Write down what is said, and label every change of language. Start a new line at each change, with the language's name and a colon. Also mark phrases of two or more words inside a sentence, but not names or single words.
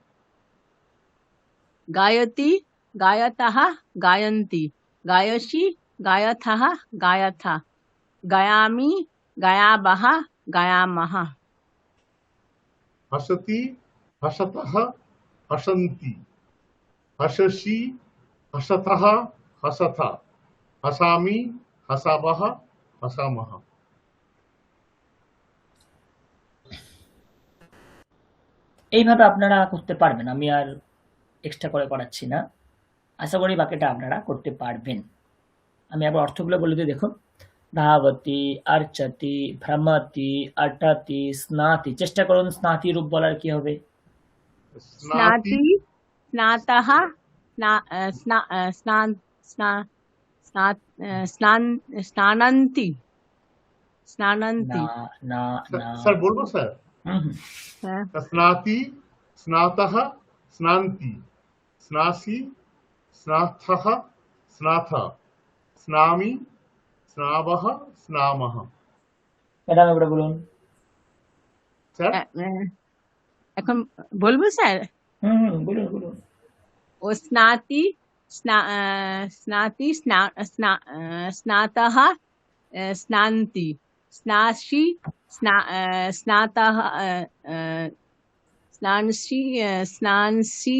Sanskrit: गायति, गायतः, गायन्ति, गायसि, गायथः, गायथा, गायामि, गायावः, गायामः। हसति हसतः हसन्ति हससि हसथः हसथा हसामि हसावः हसामः
Bangla: এইভাবে আপনারা করতে পারবেন। আমি আর এক্সট্রা করে করাচ্ছি না, আশা করি বাকিটা আপনারা করতে পারবেন। আমি আবার অর্থগুলো বলে দিই, দেখুন।
Sanskrit: ধাবতি, আর্চতি, ভ্রমতি, আটাতি, স্নাতি।
Bangla: চেষ্টা করুন স্নাতি রূপ বলার কি হবে।
Sanskrit: स्नाति, स्नातः, स्नानन्ति, स्नानन्ति,
Bangla: না না না স্যার বলো স্যার হুম
Sanskrit: स्नाति स्नातः स्नान्ति स्नासि स्नाथः स्नाथा स्नामि स्नावः स्नामः
Bangla: ম্যাডাম এবারে বলুন। सर এখন বলবো স্যার? বলুন বলুন।
Sanskrit: ও স্নাতি, স্নাতি, স্নাতः, স্নান্তি, স্নাসি, স্নাতः, স্নানসি, স্নানসি,